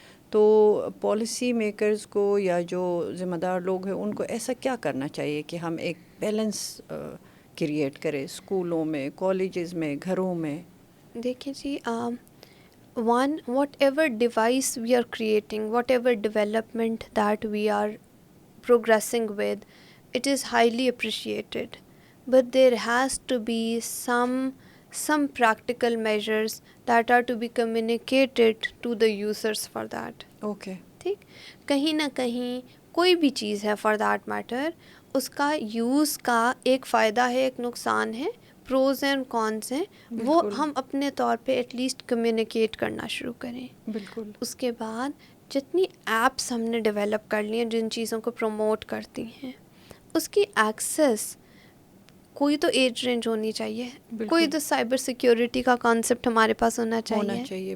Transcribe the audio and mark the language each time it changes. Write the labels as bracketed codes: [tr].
[ur] تو policy makers کو یا جو ذمہ دار لوگ ہیں ان کو ایسا کیا کرنا چاہیے کہ ہم ایک بیلنس کریٹ کریں, اسکولوں میں, کالجز میں, گھروں میں. دیکھیں جی, [en] whatever device we are creating, whatever development that we are progressing with, it is highly appreciated, but there has to be some practical measures that are to be communicated to the users for that. Okay. [ur] ٹھیک, کہیں نہ کہیں کوئی بھی چیز ہے [en] for that matter, [ur] اس کا use کا ایک فائدہ ہے, ایک نقصان ہے, پروز اینڈ کونس ہیں, وہ ہم اپنے طور پہ ایٹ لیسٹ کمیونیکیٹ کرنا شروع کریں. بالکل. اس کے بعد جتنی ایپس ہم نے ڈیولپ کر لی ہیں جن چیزوں کو پروموٹ کرتی ہیں, اس کی ایکسیس کوئی تو ایج رینج ہونی چاہیے, کوئی تو سائبر سیکیورٹی کا کانسیپٹ ہمارے پاس ہونا چاہیے.